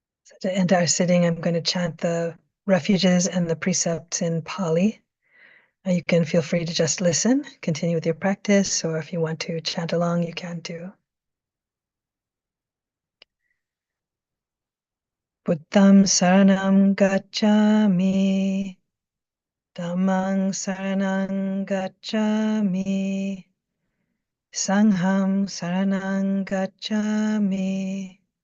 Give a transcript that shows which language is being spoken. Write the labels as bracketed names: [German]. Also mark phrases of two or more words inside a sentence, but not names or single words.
[English] To end our sitting, I'm going to chant the refuges and the precepts in Pali. You can feel free to just listen, continue with your practice, or if you want to chant along, you can too. [Pali] Buddham saranam gacchami, Dhammang saranam gacchami, Sangham saranam gacchami,